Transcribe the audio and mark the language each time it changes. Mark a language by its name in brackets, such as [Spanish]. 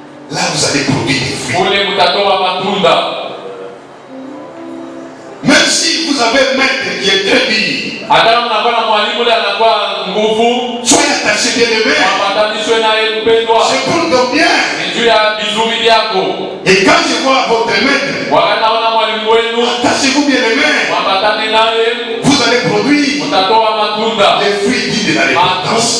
[French] Là, vous allez produire des fruits. [Swahili] kule, mutatoa matunda. [French] Même si vous avez un maître qui est très dur, [Swahili] Hata kama unakuwa na mwalimu ule anakuwa nguvu, [French] soyez attachés, bien-aimés. [Swahili] ambatanishwe naye mpendwa, [French] C'est pour le bien. [Swahili] ni juu ya vizuri vyako. [French] Et quand je vois votre maître, [Swahili] Wakati naona mwalimu wenu, [French] attachez-vous, bien-aimés. [Swahili] ambatane naye, [French] Vous allez produire [Swahili] mutatoa matunda, [French] les fruits dits de la repentance.